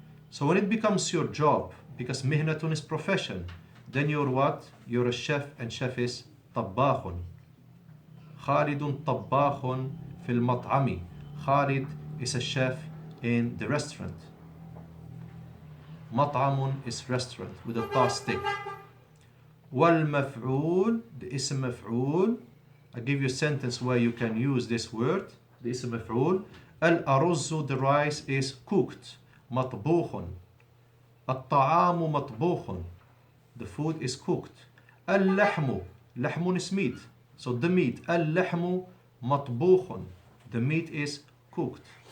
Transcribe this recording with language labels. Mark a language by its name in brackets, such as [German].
[English] So when it becomes your job, because مهنة is profession, then you're what? You're a chef, and chef is طباخ. [Arabic] خالد طباخ في المطعم. [English] Khalid is a chef in the restaurant. مطعم is restaurant with a ta stick. [Arabic] والمفعول, the اسم مفعول. [English] I give you a sentence where you can use this word, the اسم مفعول. الأرز, the rice is cooked. [Arabic] مطبوخ. الطعام مطبوخ, [English] the food is cooked. اللحم, لحم is meat, so the meat. [Arabic] اللحم مطبوخ, [English] the meat is cooked.